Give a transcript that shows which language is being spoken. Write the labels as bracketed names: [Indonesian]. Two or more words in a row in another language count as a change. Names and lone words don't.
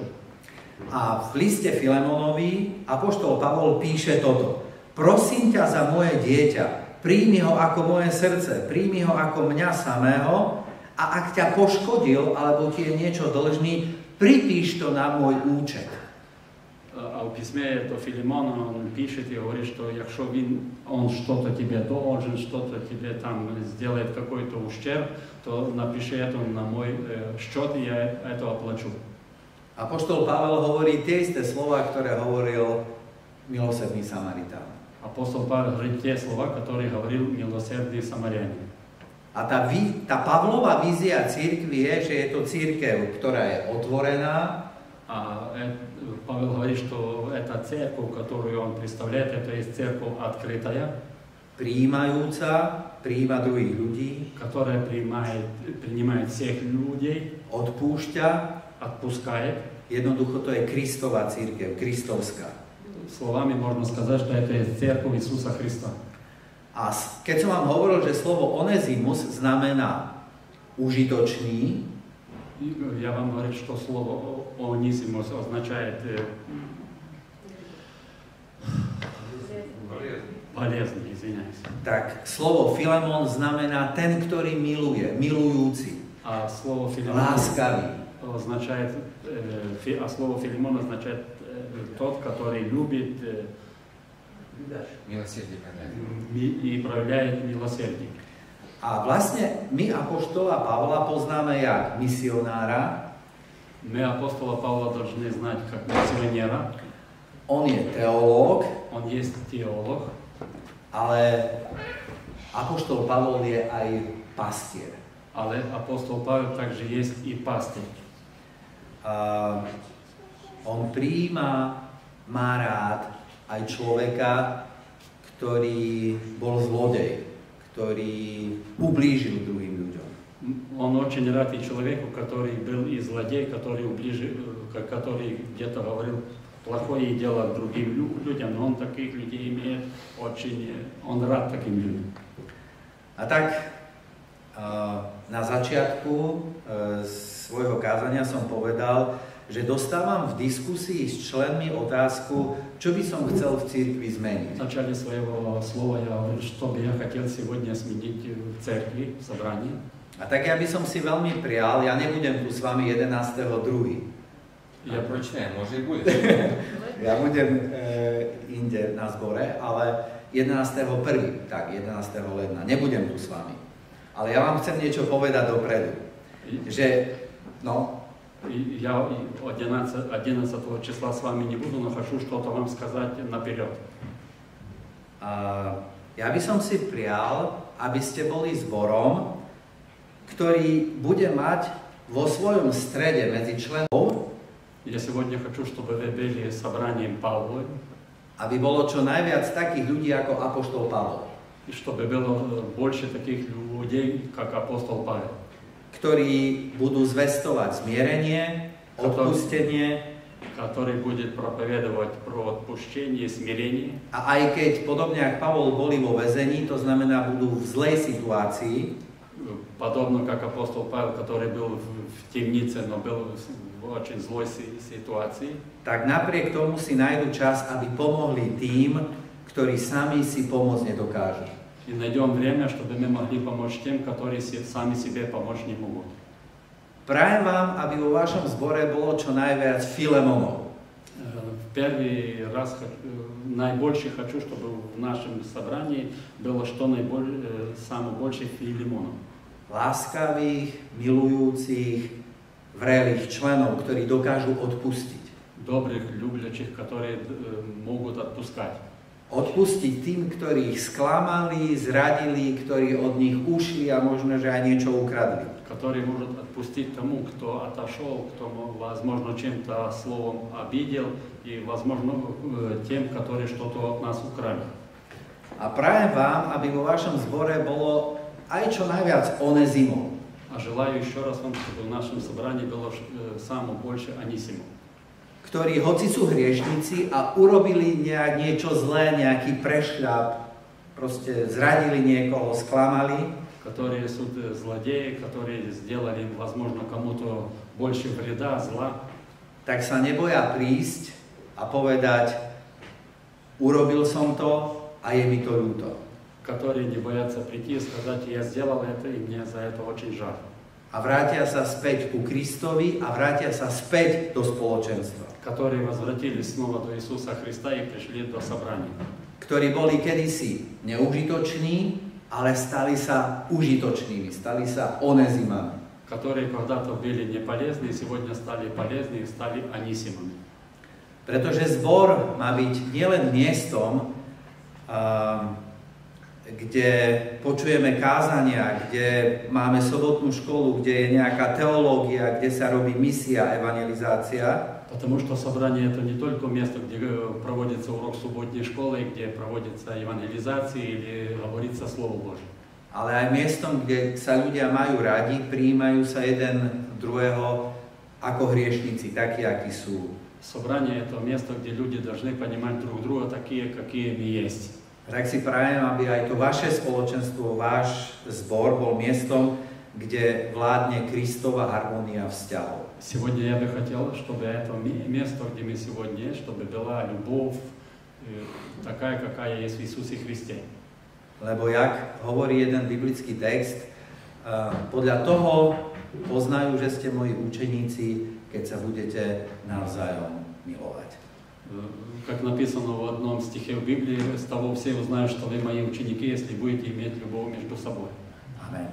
[Slovak] A v liste Filemonovi apoštol Pavol píše toto. Prosím ťa za moje dieťa, príjmi ho ako moje srdce, príjmi ho ako mňa samého a ak ťa poškodil, alebo ti je niečo dlžný, pripíš to na môj účet. [Russian] А в письме до Филимона он пишет и говорит, что якщо он что-то тебе должен, что-то тебе там сделает какой-то ущерб, то напиши это на мой счет, и я это оплачу. [Slovak] Apoštol Pavel hovorí tie isté slova, ktoré hovoril milosrdný Samaritán. [Russian] Апостол Павел говорит те слова, которые говорил милосердный самарянин. [Slovak] A tá Pavlova vízia cirkvi je, že je to cirkev, ktorá je otvorená. [Russian] А Павел говорит, что эта церковь, которую он представляет, это есть церковь открытая, [Slovak] prijímajúca, prijíma druhých ľudí, [Russian] которая принимает всех людей, [Slovak] odpúšťa, [Russian] отпускает. [Slovak] Jednoducho to je Kristova cirkev, kristovská. [Russian] Словами можно сказать, что это есть церковь Иисуса Христа. [Slovak] A keď som vám hovoril, že slovo Onezimus znamená užitočný, [Russian] я вам говорю, что слово «онисимус» означает полезный, извиняюсь. [Slovak] Tak slovo Filemon znamená ten, ktorý miluje, milujúci, [Russian] А слово «филимон» означает, слово «филимон» означает тот, который любит и проявляет милосердие. [Slovak] A vlastne my apoštola Pavla poznáme jak misionára. [Russian] Мы апостола Павла должны знать как миссионера. [Slovak] On je teológ. [Russian] Он есть теолог. [Slovak] Ale apoštol Pavol je aj pastier. [Russian] Ale апостол Павел также есть и пастырь. [Slovak] On prijíma, má rád aj človeka, ktorý bol zlodej, ktorý ublížil druhým ľuďom. [Russian] Он очень рад и человеку, который был и злодей, который где-то говорил плохое дело другим людям, но он таких людей имеет очень, он рад таким людям. [Slovak] A tak na začiatku svojho kázania som povedal, že dostávam v diskusii s členmi otázku, čo by som chcel v cirkvi zmeniť. [Russian] В начале своего слова я говорю, что бы я хотел сегодня сменить в церкви, в собрании. [Slovak] A tak ja by som si veľmi prial, ja nebudem tu s vami 11.2. Ja prečne, môže bude. Ja budem inde na zbore, ale 11.1. Tak, 11. ledna. Nebudem tu s vami. Ale ja vám chcem niečo povedať dopredu. Že, no, [Russian] Я 11 числа с вами не буду, но хочу что-то вам сказать наперед. [Slovak] Ja by som si prial, aby ste boli zborom, ktorý bude mať vo svojom strede medzi členov, [Russian] Я сегодня хочу, чтобы вы были собранием Павла, [Slovak] aby bolo čo najviac takých ľudí ako apoštol Pavol, [Russian] и чтобы было больше таких людей, как апостол Павел, [Slovak] ktorí budú zvestovať zmierenie, odpustenie, [Russian] который будет проповедовать про отпущение, смирение. [Slovak] a aj keď podobne ako Pavol boli vo väzení, to znamená budú v zlej situácii, [Russian] Подобно как апостол Павел, который был в темнице, но был в очень злой ситуации, [Slovak] tak napriek tomu si nájdu čas, aby pomohli tým, ktorí sami si pomôcť nedokážu. [Russian] и найдем время, чтобы мы могли помочь тем, которые сами себе помочь не могут. [Slovak] Prajem vám, aby vo vašom zbore bolo čo najviac Filemonov. [Russian] В первый раз наибольше хочу, чтобы в нашем собрании было что самое больше Филимонов. [Slovak] Láskavých, milujúcich, vrelých členov, ktorí dokážu odpustiť. [Russian] Добрых, любящих, которые могут отпускать. [Slovak] Odpustiť tým, ktorí ich sklamali, zradili, ktorí od nich ušli a možno, že aj niečo ukradli. [Russian] Который может отпустить тому, кто отошел, кто, возможно, чем-то словом обидел, и, возможно, тем, которые что-то от нас украли. [Slovak] A prajem vám, aby vo vašom zbore bolo aj čo najviac Onezimov. [Russian] А желаю еще раз вам, чтобы в нашем собрании было самое больше Анисимов, [Slovak] Ktorí, hoci sú hriešnici a urobili niečo zlé, nejaký prešľap, proste zradili niekoho, sklamali, [Russian] которые суд злодеи, которые сделали, возможно, кому-то больше вреда, зла, [Slovak] tak sa neboja prísť a povedať, urobil som to a je mi to ľúto. [Russian] которые не боятся прийти и сказать, я сделал это, и мне за это очень жаль. [Slovak] A vrátia sa späť ku Kristovi a vrátia sa späť do spoločenstva. [Russian] Которые возвратились снова до Иисуса Христа и пришли до собрания. [Slovak] Ktorí boli kedysi neužitoční, ale stali sa užitočnými, stali sa Onezimami. [Russian] Которые когда-то были не полезны, и сегодня стали полезны и стали Анисимами. [Slovak] Pretože zbor má byť nielen miestom, kde počujeme kázania, kde máme sobotnú školu, kde je nejaká teológia, kde sa robí misia, evangelizácia. [Russian] Потому что собрание это не только место, где проводится урок субботней школы, где проводится евангелизация или говорится Слово Божие. [Slovak] Ale aj miestom, kde sa ľudia majú radi, prijímajú sa jeden druhého ako hriešnici, takí, akí sú. [Russian] Собрание это место, где люди должны понимать друг друга такие, какие мы есть. [Slovak] Tak si prajem, aby aj to vaše spoločenstvo, váš zbor bol miestom, kde vládne Kristova harmónia vzťahov. [Russian] Сегодня я бы хотел, чтобы это место, где мы сегодня есть, чтобы была любовь такая, какая есть в Иисусе Христе. [Slovak] Lebo jak hovorí jeden biblický text, podľa toho poznajú, že ste moji učeníci, keď sa budete navzájom milovať. [Russian] Как написано в одном стихе в Библии, с того все узнают, что вы мои ученики, если будете иметь любовь между собой. Amen.